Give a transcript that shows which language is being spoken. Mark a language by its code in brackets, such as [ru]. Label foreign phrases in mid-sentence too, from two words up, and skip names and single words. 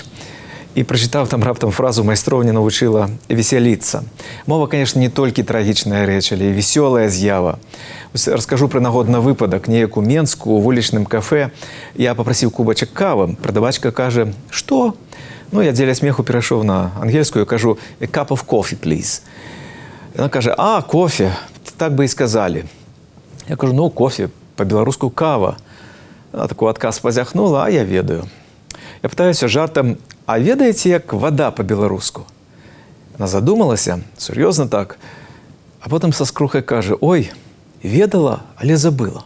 [be] І прачытаў там раптам фразу «Майстроўня навучыла весяліцца». Мова, конечно, не толькі трагічная рэч, але і весёлая з'ява. Раскажу пра нагодны выпадак. Неяк у Менску, у вулічным кафе, я папрасіў кубачак кавы. Прадавачка кажа «Што?». Ну, я дзеля смеху перайшоў на ангельскую, кажу [en] «A cup of coffee, please». [be] Яна кажа «А, кофе, так бы і сказалі». Я кажу «Ну, кофе, па-беларуску кава». Яна такой адказ пазяхнула, а я ведаю. Я пытаюся жартам «А ведаеце, як вода па-беларуску?» Она задумалася, сур'ёзна так, а потым са скрухай кажа «Ой, ведала, але забыла».